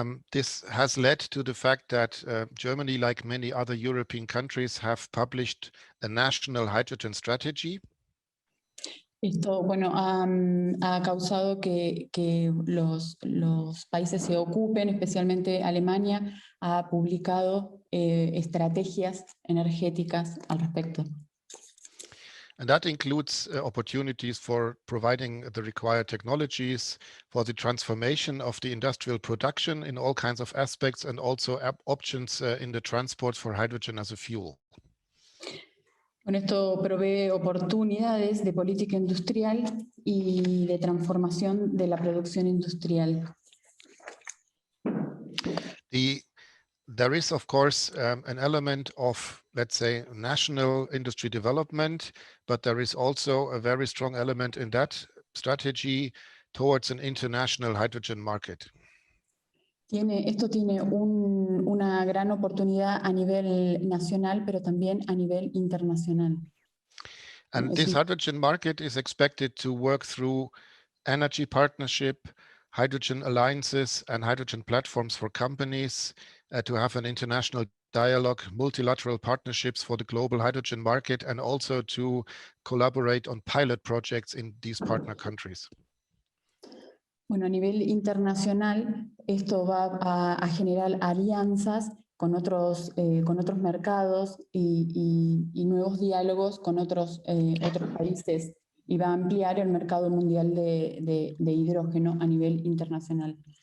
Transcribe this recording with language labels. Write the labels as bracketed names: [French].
[English] This has led to the fact that Germany, like many other European countries, have published a national hydrogen strategy. [Spanish] Esto, bueno, ha causado que los países se ocupen, especialmente Alemania, ha publicado estrategias energéticas al respecto. [English] And that includes opportunities for providing the required technologies for the transformation of the industrial production in all kinds of aspects, and also options in the transport for hydrogen as a fuel. [Spanish] Bueno, esto provee oportunidades de política industrial y de transformación de la producción industrial. [English] There is, of course, an element of, let's say, national industry development, but there is also a very strong element in that strategy towards an international hydrogen market. [Spanish] Esto tiene una gran oportunidad a nivel nacional, pero también a nivel internacional. [English] And this hydrogen market is expected to work through energy partnership, hydrogen alliances, and hydrogen platforms for companies to have an international dialogue, multilateral partnerships for the global hydrogen market, and also to collaborate on pilot projects in these partner countries. [Spanish] Bueno, a nivel internacional, esto va a generar alianzas con otros mercados y nuevos diálogos con otros países, y va a ampliar el mercado mundial de hidrógeno a nivel internacional.